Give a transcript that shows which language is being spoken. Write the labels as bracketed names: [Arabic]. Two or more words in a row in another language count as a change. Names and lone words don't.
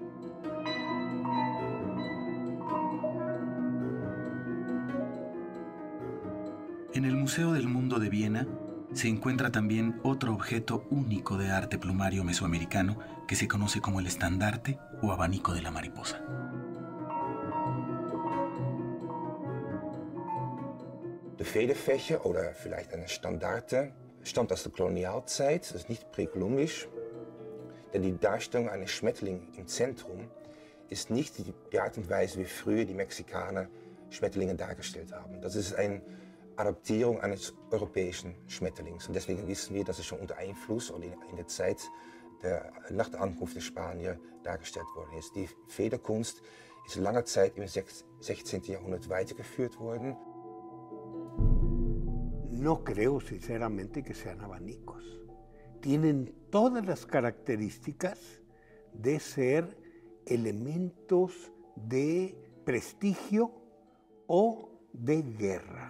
[Spanish] En el Museo del Mundo de Viena se encuentra también otro objeto único de arte plumario mesoamericano que se conoce como el estandarte o abanico de la mariposa. [German] De Federfächer oder vielleicht eine Standarte stammt aus der Kolonialzeit, das ist nicht präkolumbisch, denn die Darstellung eines Schmetterlings im Zentrum ist nicht die Art und Weise, wie früher die Mexikaner Schmetterlinge dargestellt haben. Das ist eine Adaptierung eines europäischen Schmetterlings. Und deswegen wissen wir, dass es schon unter Einfluss oder in der Zeit nach der Ankunft der Spanier dargestellt worden ist. Die Federkunst ist lange Zeit im 16. Jahrhundert weitergeführt worden. [Spanish] No creo sinceramente que sean abanicos. Tienen todas las características de ser elementos de prestigio o de guerra.